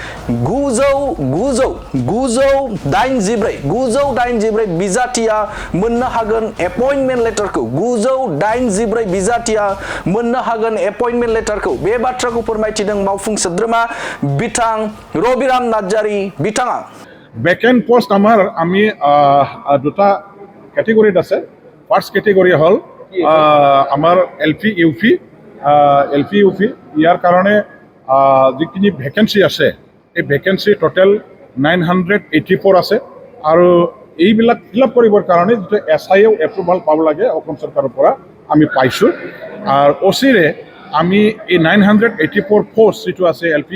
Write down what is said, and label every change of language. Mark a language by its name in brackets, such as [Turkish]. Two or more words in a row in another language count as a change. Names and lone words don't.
[Bodo] 984 बिजाथिया मोननो हागोन [English] appointment letter [Bodo] 984 बिजाथिया मोननो हागोन [English] appointment letter [Bodo] बे बाथ्राखौ फोरमायथिदों मावफुं सोद्रोमा बिथां रबिराम नार्जारी बिथाङा [English] vacant post [Assamese] আমি দুটা ক্যাটেগরিত আছে [English] first category [Assamese] হল আমার এলপি ইউপি ইয়াৰ কাৰণে যিখিনি ভ্যাকেন্সি আছে এই [English] vacancy total [Assamese] 984 আছে আৰু এইবিলাক [English] fill up [Assamese] কৰিবৰ কাৰণে যিটো [English] SIO approval [Assamese] পাব লাগে অসম চৰকাৰৰ পৰা আমি পাইছোঁ আৰু ওচিৰে আমি এই 984 পোষ্ট যিটো আছে এলপি